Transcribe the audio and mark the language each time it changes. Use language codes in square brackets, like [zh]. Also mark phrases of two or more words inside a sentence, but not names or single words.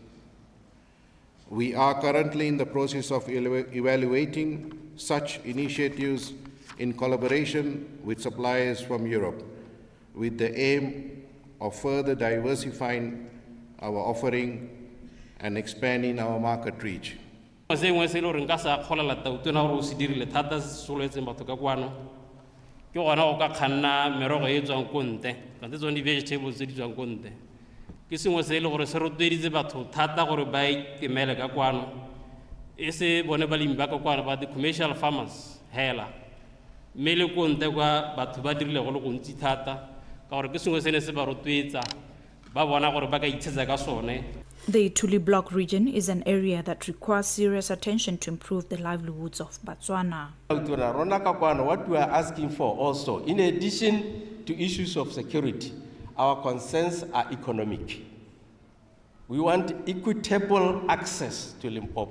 [en] We are currently in the process of evaluating such initiatives in collaboration with suppliers from Europe, with the aim of further diversifying our offering and expanding our market reach. [tn] Ke sengwe se ile gore se rotloeditse batho thata gore ba ikemele ka kwano e se bone balemi ba ka kwano ba [en] the commercial farmers [tn] hela mme le ko nte kwa batho ba dirile go le gontsi thata ka gore ke sengwe se ne se ba rotloetsa ba bona gore ba ka itshetsa ka sone. [en] The Tuli Block region is an area that requires serious attention to improve the livelihoods of Botswana. What we are asking for also, in addition to issues of security, our concerns are economic. We want equitable access to Limpopo.